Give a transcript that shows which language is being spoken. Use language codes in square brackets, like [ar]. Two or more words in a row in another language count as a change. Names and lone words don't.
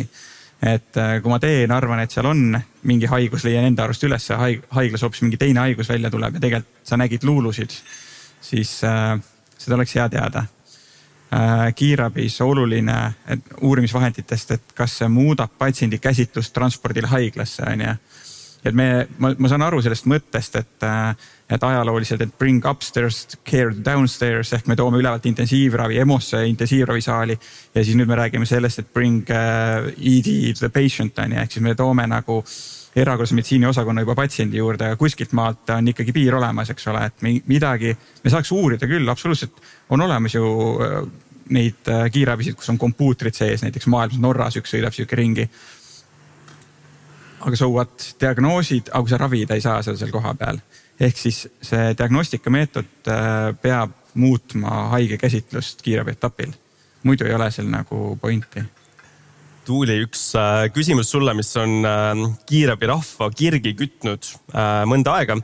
[et] Et kui ma teen, arvan, et seal on mingi haigus, leian enda arust üles ja haiglas hoopis mingi teine haigus välja tuleb ja tegelikult sa nägid luulusid, siis seda oleks hea teada. Kiirabis oluline uurimisvahenditest, et kas see muudab patsiendi käsitlust transpordil haiglasse. Et ma saan aru sellest mõttest, et ajalooliselt, et [en] bring upstairs, care downstairs, [et] ehk me toome ülevalt intensiivravi, EMOsse intensiivravisaali ja siis nüüd me räägime sellest, et [en] bring ED to the patient, [et] ehk siis me toome nagu erakorralise meditsiini osakonna juba patsiendi juurde ja kuskilt maalt on ikkagi piir olemas, eks ole, et midagi me saaks uurida küll, absoluutselt on olemas ju neid kiirabisid, kus on kompuutrid sees, näiteks maailmas Norras üks sõidab siuke ringi. Aga [en] so what, [et] diagnoosid, aga kui sa ravida ei saa seda seal koha peal. Ehk siis see diagnostikameetod peab muutma haige käsitlust kiirabi etapil. Muidu ei ole seal nagu pointi. Tuuli, üks küsimus sulle, mis on kiirabi rahva kirgi kütnud mõnda aega.